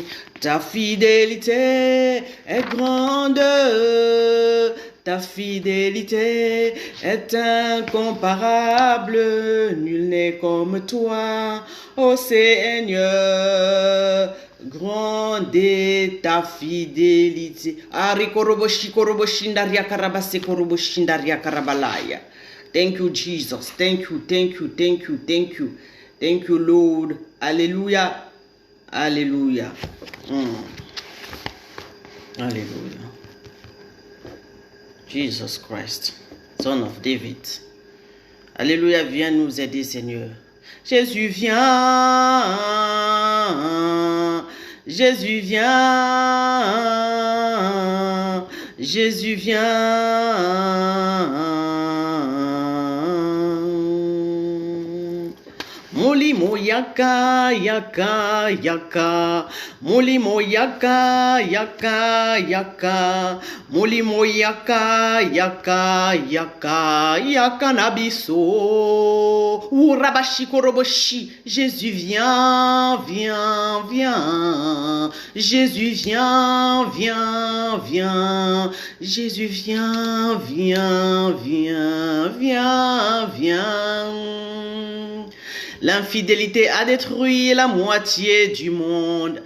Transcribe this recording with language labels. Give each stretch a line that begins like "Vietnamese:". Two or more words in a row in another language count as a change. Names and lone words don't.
French: Ta fidélité est grande, ta fidélité est incomparable, nul n'est comme toi, ô Seigneur, grande est ta fidélité.
English: Thank you, Jesus. Thank you, thank you, thank you, thank you. Thank you, Lord.
French: Alléluia. Alléluia. Alléluia.
English: Jesus Christ, Son of David.
French: Alléluia, viens nous aider, Seigneur. Jésus, viens. Jésus, viens. Jésus, viens.
Lingala: Molimo yaka, yaka, yaka. Molimo yaka, yaka, yaka. Molimo yaka, yaka, yaka. Yaka nabiso. Urabashi koroboshi.
French: Jésus, viens, viens, viens. Jésus, viens, viens, viens. Jésus, viens, viens, viens, viens, viens. L'infidélité a détruit la moitié du monde.